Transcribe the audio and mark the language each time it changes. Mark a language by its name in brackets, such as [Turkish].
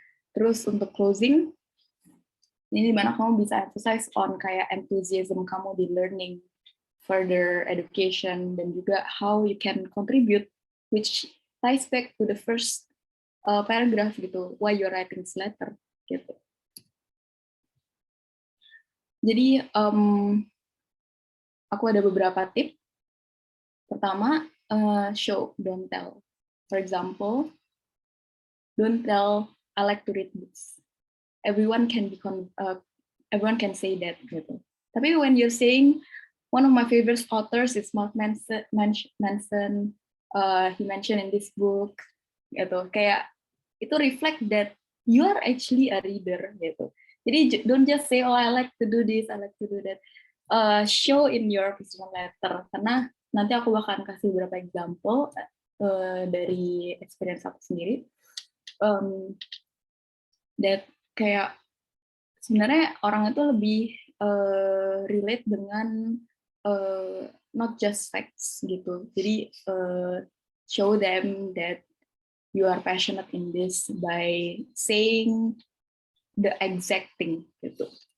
[Indonesian] Terus untuk [English] closing, [Indonesian] ini dimana kamu bisa [English] emphasize on [Indonesian] kayak [English] enthusiasm [Indonesian] kamu di [English] learning, further education, [Indonesian] dan juga [English] how you can contribute, which ties back to the first paragraph [Indonesian] gitu, [English] why you're writing this letter gitu. [Indonesian] Jadi aku ada beberapa tips. Pertama, [English] show, don't tell. For example, don't tell I like to read books. Everyone can say that [Indonesian] gitu. Tapi [English] when you're saying one of my favorite authors is Mark Manson, he mentioned in this book [Indonesian] gitu. Kayak itu [English] reflect that you are actually a reader [Indonesian] gitu. Jadi [English] don't just say oh I like to do this, I like to do that. Show in your personal letter, [Indonesian] karena nanti aku bakal kasih beberapa example dari experience aku sendiri. [English] That [Indonesian] kayak sebenarnya orang itu lebih [English] relate [Indonesian] dengan [English] not just facts [Indonesian] gitu. Jadi [English] show them that you are passionate in this by saying the exact thing [Indonesian] gitu.